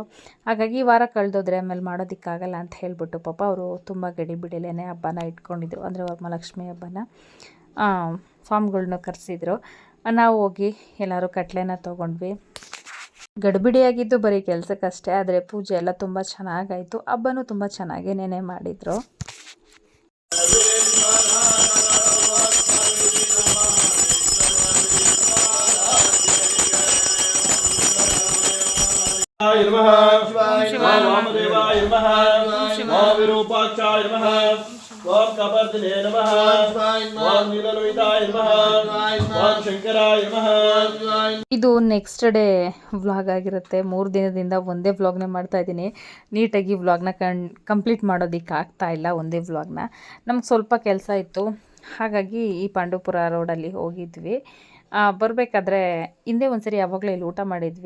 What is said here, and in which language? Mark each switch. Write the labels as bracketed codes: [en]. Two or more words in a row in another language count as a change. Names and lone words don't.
[kn] ಹಾಗಾಗಿ ಈ ವಾರ ಕಳೆದೋದ್ರೆ ಆಮೇಲೆ ಮಾಡೋದಕ್ಕಾಗಲ್ಲ ಅಂತ ಹೇಳಿಬಿಟ್ಟು ಪಾಪ ಅವರು ತುಂಬ ಗಡಿಬಿಡಿಲೇ ಹಬ್ಬನ ಇಟ್ಕೊಂಡಿದ್ರು, ಅಂದರೆ ವರಮಹಾಲಕ್ಷ್ಮಿ ಹಬ್ಬನ. ಫಾರ್ಮ್ಗಳ್ನ ಕರೆಸಿದ್ರು. ನಾವು ಹೋಗಿ ಎಲ್ಲರೂ ಕಟ್ಲೆನ ತೊಗೊಂಡ್ವಿ. ಗಡಿಬಿಡಿಯಾಗಿದ್ದು ಬರೀ ಕೆಲಸಕ್ಕಷ್ಟೇ, ಆದರೆ ಪೂಜೆ ಎಲ್ಲ ತುಂಬ ಚೆನ್ನಾಗಾಯಿತು. ಹಬ್ಬನೂ ತುಂಬ ಚೆನ್ನಾಗೇನೇ ಮಾಡಿದರು. [sa] वामदेवाय नमः ओम विरूपाक्षाय नमः ओम कपर्दिने नमः ओम नीललोहिताय नमः ओम शंकराय नमः. [kn] ಇದು [en] next day vlog [kn] ಆಗಿರುತ್ತೆ. 3 ದಿನದಿಂದ ಒಂದೇ ವ್ಲಾಗ್ನ ಮಾಡ್ತಾ ಇದ್ದೀನಿ. ನೀಟಾಗಿ ವ್ಲಾಗ್ನ ಕಂಪ್ಲೀಟ್ ಮಾಡೋದಕ್ಕೆ ಆಗ್ತಾ ಇಲ್ಲ ಒಂದೇ ವ್ಲಾಗ್ನ. ನಮ್ಗೆ ಸ್ವಲ್ಪ ಕೆಲಸ ಇತ್ತು, ಹಾಗಾಗಿ ಈ ಪಾಂಡವಪುರ ರೋಡಲ್ಲಿ ಹೋಗಿದ್ವಿ. ಬರಬೇಕಾದ್ರೆ ಹಿಂದೆ ಒಂದ್ಸರಿ ಯಾವಾಗಲೂ ಇಲ್ಲಿ ಊಟ ಮಾಡಿದ್ವಿ.